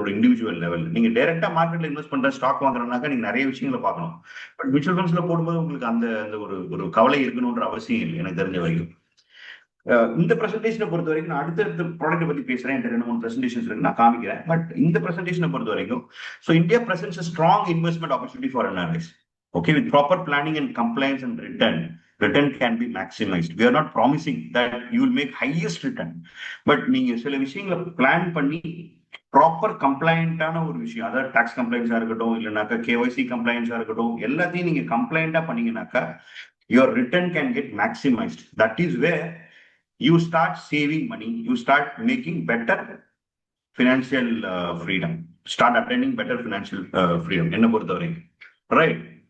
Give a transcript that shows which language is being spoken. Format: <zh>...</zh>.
<ta>உங்களோட individual level நீங்க டைரக்டா மார்க்கெட்ல இன்வெஸ்ட் பண்ற ஸ்டாக் வாங்குறதுனாக்கா நீங்க நிறைய விஷயங்களை பார்க்கணும். பட் மியூச்சுவல் ஃபண்ட்ஸ்ல போடும்போது உங்களுக்கு அந்த அந்த ஒரு ஒரு கவலை இருக்கணும்ன்ற அவசியம் இல்லை எனக்கு தெரிஞ்ச வரைக்கும். இந்த பிரசன்டேஷனை பொறுத்த வரைக்கும் நான் அடுத்த ப்ராடக்ட் பத்தி பேசுறேன். என்கிட்ட 2-3 பிரசன்டேஷன்ஸ் இருக்கு, நான் காமிக்கிறேன். பட் இந்த பிரசன்டேஷனை பொறுத்த வரைக்கும்,</ta> <en>So India presents a strong investment opportunity for NRIs. Okay, with proper planning and compliance and return can be maximized. We are not promising that you will make highest return, but</en> <ta>நீங்க சில விஷயங்களை plan பண்ணி proper கம்ப்ளைண்டான ஒரு விஷயம், அதாவது tax கம்ப்ளைண்ட்ஸா இருக்கட்டும், இல்லைனாக்கா KYC கம்ப்ளைண்ட்ஸா இருக்கட்டும், எல்லாத்தையும் நீங்க கம்ப்ளைண்டா பண்ணீங்கன்னாக்கா</ta> <en>your return can get maximized. That is where you start saving money, you start making better financial freedom, start attaining better financial freedom</en> <ta>என்ன பொறுத்தவரை,</ta> <en>Right?</en>